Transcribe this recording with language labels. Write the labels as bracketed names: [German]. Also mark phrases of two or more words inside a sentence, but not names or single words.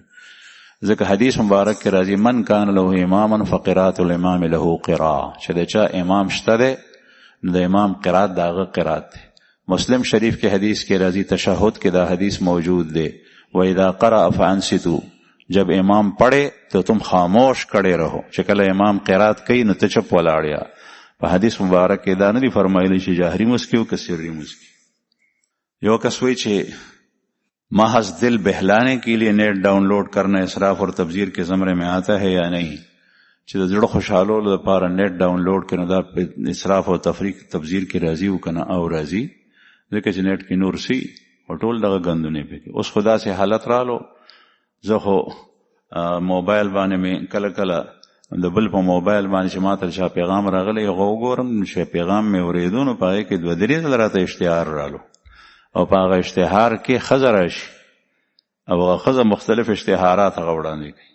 [Pashto] ځکه حدیث مبارک کې راځي [Arabic] من کان له اماما فقرات الامام له قراءه، [Pashto] چې د چا امام شته دی نو د امام قرات د هغه قرات دی. مسلم شریف کې حدیث کې راځي تشهد کې دا حدیث موجود دی [Arabic] وَإِذَا قَرَأَ فَأَنصِتُوا، [Urdu] جب امام پڑھے تو تم خاموش کڑے رہو. [Pashto] چې کله امام قرات کوي نو ته چپ ولاړیا. په حدیث مبارک کې دا نه دي فرمایلی چې جهري مونځ کې او که سري مونځ کې. یو کس وایي چې [Urdu] محض دل بہلانے کے لیے نیٹ ڈاؤن لوڈ کرنا اسراف اور تبذیر کے زمرے میں آتا ہے یا نہیں؟ [Pashto] چې د زړه خوشحالولو لپاره نیټ ډاون لوډ کړي دا اسراف او تفریق تبذیر کې راځي او که نه؟ او راځي، ځکه چې نیټ کې نور سي او ټول دغه ګندونه پکې. اوس خو داسې حالت رالو زه خو موبایل باندې مې کله کله د بل په موبایل باندې چې ما ته چا پیغام راغلی هغه وګورم چې پیغام مې اورېدو نو په هغې کې 2-3 ځله راته اشتهار رالو او په هغه اشتهار کې ښځه راشي او هغه ښځه مختلف اشتهارات هغه وړاندې کوي.